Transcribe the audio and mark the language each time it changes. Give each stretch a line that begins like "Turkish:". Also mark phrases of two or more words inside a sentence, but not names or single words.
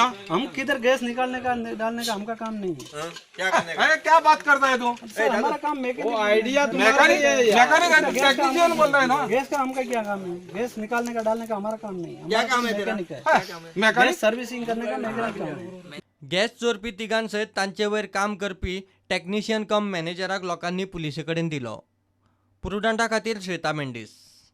Hindi: हम किधर गैस निकालने का डालने का हमका काम नहीं है। अरे क्या बात करता है तू? सर हमारा काम वो आइडिया
English: mechanic technician
Hindi: बोल रहा है ना। गैस का हमका क्या काम है? गैस निकालने का डालने का हमारा काम नहीं है। क्या काम है तेरा? मैकेनिक
English: gas servicing
Hindi: करने का मेरा काम है।
Konkani: गॅस चोरपी तिगांसयत तांचे वयर काम करपी
English: technician cum
Konkani: मॅनेजराक लोकांनी पुलिसे कडेन दिलो. प्रुडंटा खातीर श्वेता मेंडीस.